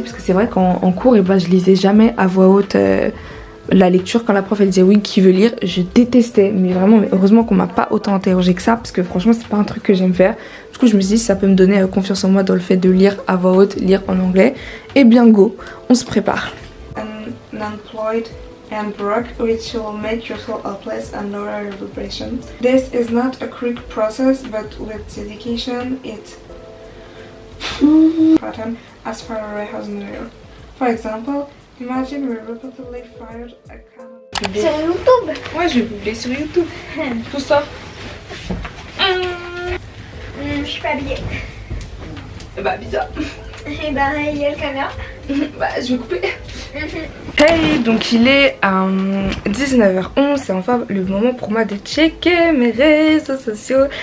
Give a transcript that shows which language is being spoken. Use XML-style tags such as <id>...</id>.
<fr>Parce que c'est vrai qu'en cours, bah, je lisais jamais à voix haute la lecture. Quand la prof elle disait oui, qui veut lire, je détestais. Mais vraiment, heureusement qu'on m'a pas autant interrogé que ça. Parce que franchement, c'est pas un truc que j'aime faire. Du coup, je me suis dit, ça peut me donner confiance en moi dans le fait de lire à voix haute, lire en anglais. Et bien go, on se prépare.</fr> <en>Unemployed and broke, which will make you feel helpless and lower your vibration. This is not a quick process, but with dedication, it pattern as far away as near. For example, imagine we repeatedly fired a cannon.</en> <fr>Sur YouTube? Ouais, je vais publier sur YouTube. Tout ça. Je suis pas habillée. Bah bizarre. Et bah il y a le caméra. Bah je vais couper. Hey, donc il est 19h11, c'est enfin le moment pour moi de checker mes réseaux sociaux.</fr>